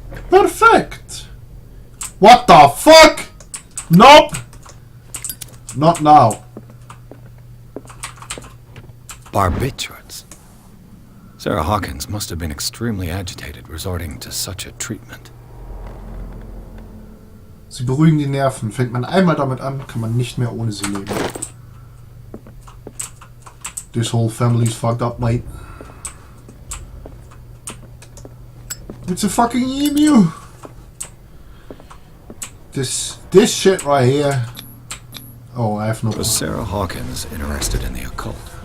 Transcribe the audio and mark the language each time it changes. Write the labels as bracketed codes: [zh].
[en] Perfect! What the fuck? Nope! Not now. Barbiturates. Sarah Hawkins must have been extremely agitated, resorting to such a treatment. [de] Sie beruhigen die Nerven. Fängt man einmal damit an, kann man nicht mehr ohne sie leben. [en] This whole family's fucked up, mate. It's a fucking emu. This shit right here. Oh, I have no. Was Sarah Hawkins interested in the occult?